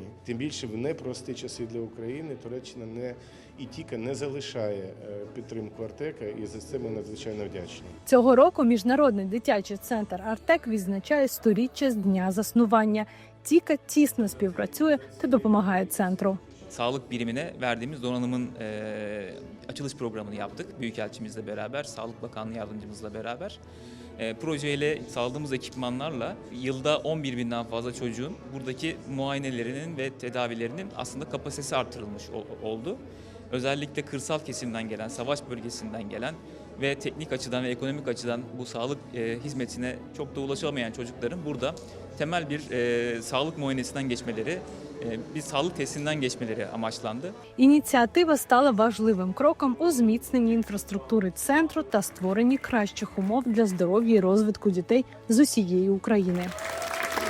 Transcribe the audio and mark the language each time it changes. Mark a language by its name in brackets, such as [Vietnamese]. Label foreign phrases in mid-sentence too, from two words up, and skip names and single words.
[Ukrainian] Тим більше в непрості часи для України Туреччина і ТІКА не залишає підтримку «Артека», і за це ми надзвичайно вдячні. Цього року Міжнародний дитячий центр «Артек» відзначає 100-річчя з дня заснування. ТІКА тісно співпрацює та допомагає центру. [Turkish] Sağlık birimine verdiğimiz donanımın açılış programını yaptık. Büyükelçimizle beraber, Sağlık Bakanlığı yardımcımızla beraber. Projeyle sağladığımız ekipmanlarla yılda 11 binden fazla çocuğun buradaki muayenelerinin ve tedavilerinin aslında kapasitesi artırılmış oldu. Özellikle kırsal kesimden gelen, savaş bölgesinden gelen ve teknik açıdan ve ekonomik açıdan bu sağlık hizmetine çok da ulaşamayan çocukların burada temel bir sağlık muayenesinden geçmeleri, bir sağlık testinden geçmeleri amaçlandı. [Ukrainian] Ініціатива стала важливим кроком у зміцненні інфраструктури центру та створенні кращих умов для здоров'я і розвитку дітей з усієї України.